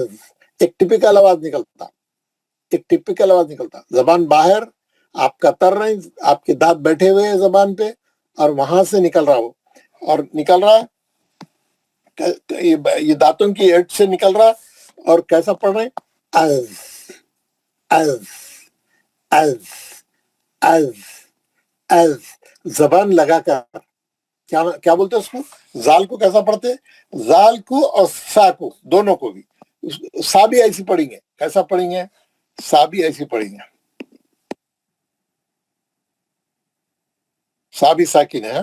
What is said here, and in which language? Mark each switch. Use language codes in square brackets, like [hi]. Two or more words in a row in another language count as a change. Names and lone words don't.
[ur] ایک ٹپیکل آواز نکلتا، ایک ٹپیکل آواز نکلتا. زبان باہر، آپ کتر رہے ہیں، آپ کے دانت بیٹھے ہوئے ہیں زبان پہ، اور وہاں سے نکل رہا ہو، اور نکل رہا یہ دانتوں کی ایڈ سے نکل رہا. اور کیسا پڑھ رہے ہیں؟ از از از از از زبان لگا کر. کیا بولتے ہیں اس کو؟ زال کو کیسا پڑھتے ہیں؟ زال کو اور سا کو دونوں کو بھی. سا بھی ایسی پڑھیں گے. کیسا پڑھیں گے؟ سا بھی ایسی پڑھیں گے. سا بھی ساکن ہے.